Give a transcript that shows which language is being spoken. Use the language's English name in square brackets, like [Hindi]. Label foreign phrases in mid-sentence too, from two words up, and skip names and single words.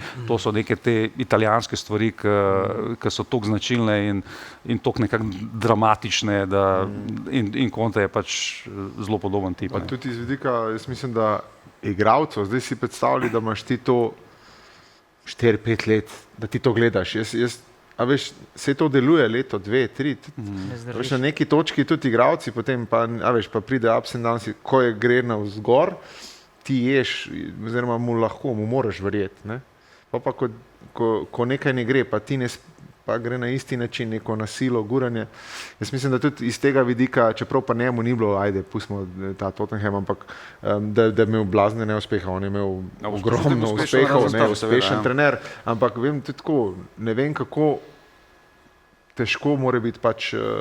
[Slovenian] To so neke te italijanske stvari, ki so toliko značilne in toliko nekako dramatične, in Conte je pač zelo podoben tip. Pa tudi iz vidika, jaz mislim, da igralcev, zdaj si predstavljali, da imaš ti to 4-5 let, da ti to gledaš. A veš, se to deluje leto, 2, 3, veš, na neki točki tudi igravci, potem pa, a veš, pa pride [English] ups and downs, [Slovenian] ko je gre navzgor, ti ješ, oziroma mu moraš verjeti, ne. Pa ko nekaj ne gre, pa ti pa gre na isti način, neko nasilo, guranje. Jaz mislim, da tudi iz tega vidika, čeprav pa njemu ni bilo, ajde, pustimo ta Tottenham, ampak da je imel blazne neuspeha, on je imel ogromno uspehov, uspešen trener, ampak vem tudi tako, ne vem kako težko mora biti pač